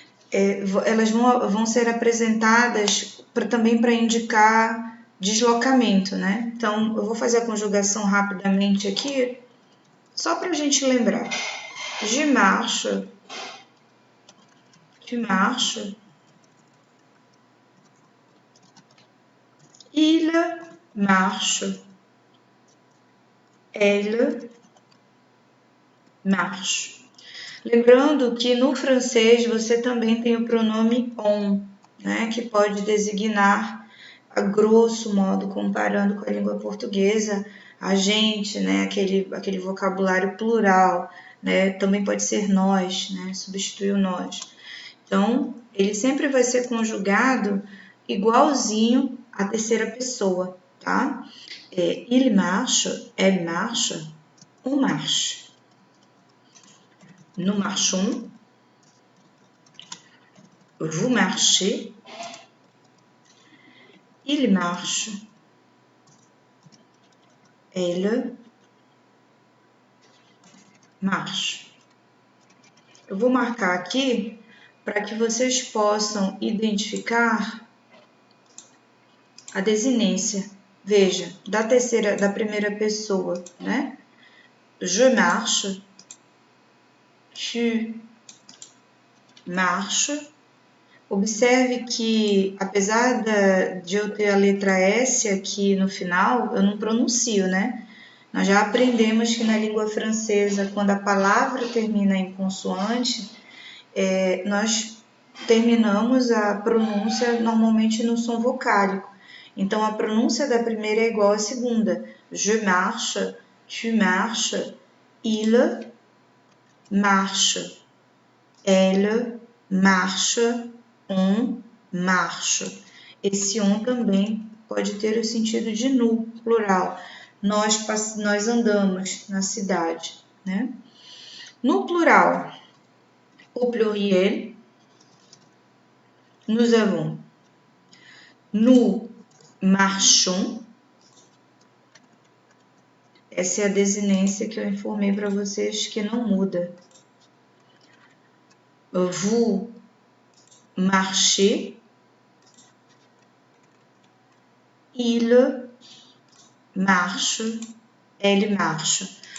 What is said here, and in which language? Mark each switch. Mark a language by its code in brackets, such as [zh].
[pt] Elas vão ser apresentadas também para indicar deslocamento, né? Então, eu vou fazer a conjugação rapidamente aqui, só para a gente lembrar. [fr] Je marche, tu marches, il marche, elle marche. [pt] Lembrando que no francês você também tem o pronome on, né, que pode designar, a grosso modo, comparando com a língua portuguesa, a gente, né, aquele vocabulário plural, né, também pode ser nós, né, substitui o nós. Então, ele sempre vai ser conjugado igualzinho à terceira pessoa, tá? [fr] Il marche, elle marche, on marche. Nous marchons, vous marchez, il marche, elle marche. [pt] Eu vou marcar aqui para que vocês possam identificar a desinência. Veja, da primeira pessoa, né? [fr] Je marche, tu marches. [pt] Observe que, apesar de eu ter a letra S aqui no final, eu não pronuncio, né? Nós já aprendemos que na língua francesa, quando a palavra termina em consoante, nós terminamos a pronúncia normalmente no som vocálico. Então, a pronúncia da primeira é igual à segunda. [fr] Je marche, tu marches, il marche, elle marche, on marche. [pt] Esse on também pode ter o sentido de nu, plural. Nós andamos na cidade, né? No plural, [fr] au pluriel, nous avons nous marchons. [pt] Essa é a desinência que eu informei para vocês que não muda. [fr] Vous marchez. Il marche. Elle marche.